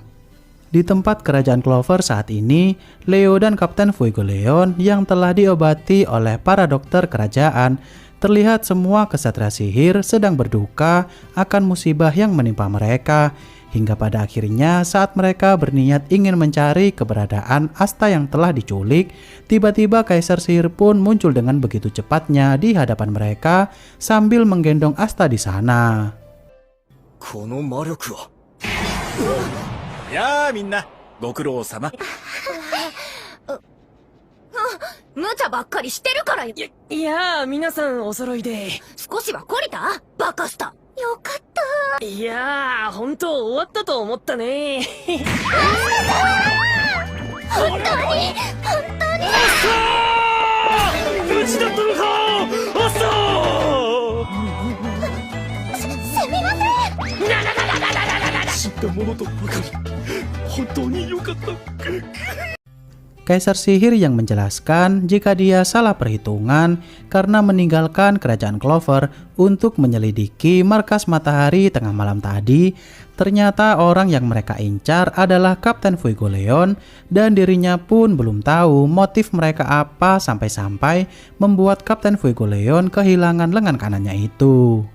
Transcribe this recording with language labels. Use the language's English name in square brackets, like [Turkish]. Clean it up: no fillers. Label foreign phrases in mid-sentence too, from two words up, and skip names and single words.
[Indonesian] Di tempat kerajaan Clover saat ini, Leo dan Kapten Fuegoleon yang telah diobati oleh para dokter kerajaan terlihat semua kesatria sihir sedang berduka akan musibah yang menimpa mereka. Hingga pada akhirnya saat mereka berniat ingin mencari keberadaan Asta yang telah diculik, tiba-tiba Kaisar Sihir pun muncul dengan begitu cepatnya di hadapan mereka sambil menggendong Asta di sana. [Japanese] この魔力は。やあみんな、ご苦労様。無茶ばっかりしてるからよ。いやー、皆さんお揃いで。少しは懲りた？バカスタ。よかった。いやー、本当終わったと思ったね。本当に無事だったのか。あっさすみません。死んだものとばかり。本当に良かった。 [Indonesian] Kaisar Sihir yang menjelaskan jika dia salah perhitungan karena meninggalkan kerajaan Clover untuk menyelidiki markas matahari tengah malam tadi. Ternyata orang yang mereka incar adalah Kapten Fuegoleon dan dirinya pun belum tahu motif mereka apa sampai-sampai membuat Kapten Fuegoleon kehilangan lengan kanannya itu.